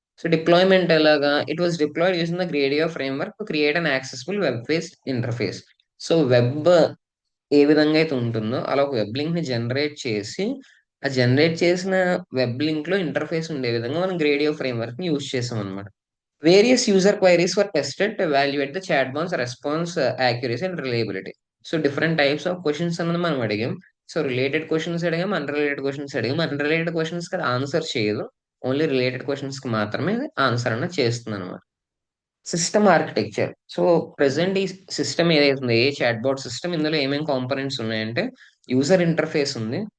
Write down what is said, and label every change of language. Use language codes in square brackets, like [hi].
[te] So deployment ఎలాగా? [en] It was deployed using the Gradio framework to create an accessible web based interface. [te] So web ఏ విధంగా అయితే ఉంటుందో అలా ఒక వెబ్ లింక్ ని జనరేట్ చేసి, ఆ జనరేట్ చేసిన వెబ్ లింక్ లో ఇంటర్ఫేస్ ఉండే విధంగా మనం గ్రేడియో ఫ్రేమ్వర్క్ ని యూజ్ చేసాం అనమాట. [en] Various user queries were tested to evaluate the chatbot's response accuracy and reliability. [te] So different types of questions అన్నది మనం అడిగాం. సో రిలేటెడ్ క్వశ్చన్స్ అడిగాం, అన్రిలేటెడ్ క్వశ్చన్స్ అడిగాం. అన్రిలేటెడ్ క్వశ్చన్స్ కి అది ఆన్సర్ చేయదు, ఓన్లీ రిలేటెడ్ క్వశ్చన్స్ కి మాత్రమే ఆన్సర్ అన్నది చేస్తుంది అనమాట. System architecture. సో ప్రెసెంట్ ఈ సిస్టమ్ ఏదైతే ఉందో, ఏ చాట్బాట్ సిస్టమ్, ఇందులో ఏమేమి కాంపోనెంట్స్ ఉన్నాయంటే, యూజర్ ఇంటర్ఫేస్ ఉంది.